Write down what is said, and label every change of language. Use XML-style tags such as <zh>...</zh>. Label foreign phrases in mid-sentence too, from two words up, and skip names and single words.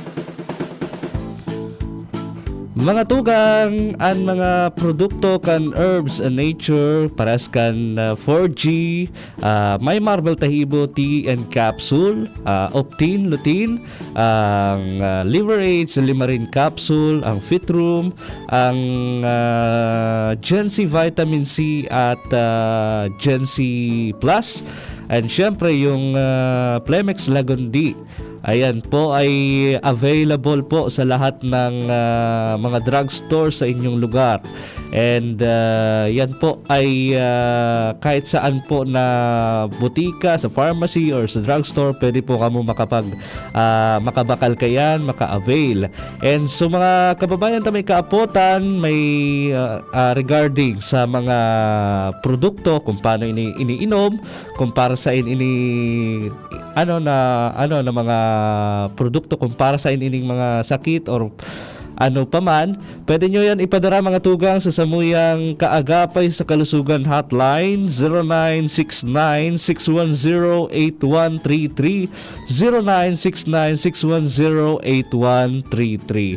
<bik>Mga tugang, ang mga produkto kan Herbs and Nature, paras kan 4G, may Marvel Tahibo Tea and Capsule, Optin, Lutein, ang Liver Aid, Silimarin Capsule, ang Fit Room, ang Gen C Vitamin C at Gen C Plus, and syempre yung Plemex Lagundi.</bik> <tl>Ayan po ay available po sa lahat ng mga drugstore sa inyong lugar.</tl> <bik>And yan po ay kahit saan po na butika, sa pharmacy or sa drugstore, pwede po kamo makabakal kayan, maka-avail. And so mga kababayan na may kaapotan, may regarding sa mga produkto, kung paano iniinom, kung para sa na mga produkto kung para sa ining mga sakit or ano paman, pwede nyo yan ipadara mga tugang sa samuyang Kaagapay sa Kalusugan hotline 0969-610-8133 0969-610-8133.</bik>